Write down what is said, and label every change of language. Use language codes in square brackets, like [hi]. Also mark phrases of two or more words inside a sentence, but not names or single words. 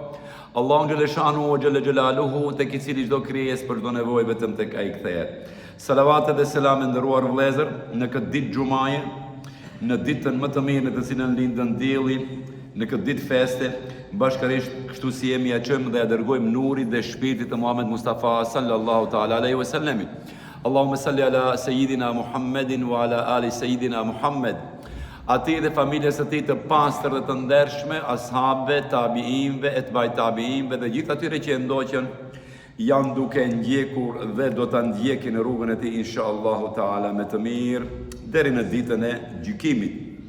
[sq] Allahu Xheleshanuhu [ar] جل جلاله, [sq] tek i cili çdo krijesë për çdo nevojë vetëm tek ai kthehet. Salavatet dhe selam e nderuar vëllezër në këtë ditë xumaje, në ditën më të mirë në të cilën lindën dielli, në këtë ditë feste, bashkërisht kështu si jemi ja çojmë dhe ja dërgojmë nurit dhe shpirtit të Muhammed Mustafa [ar] صلى الله تعالى عليه وسلم. اللهم صل على سيدنا محمد وعلى آل سيدنا محمد. [sq] Ati dhe familjes së tij të pastër dhe të ndershme, ashabëve, tabiinëve, etbaj tabiinëve dhe gjithë atyre që ndoqën janë duke ndjekur dhe do ta ndjekin në rrugën e tij [ar] إن شاء الله تعالى [sq] me të mirë deri në ditën e gjykimit.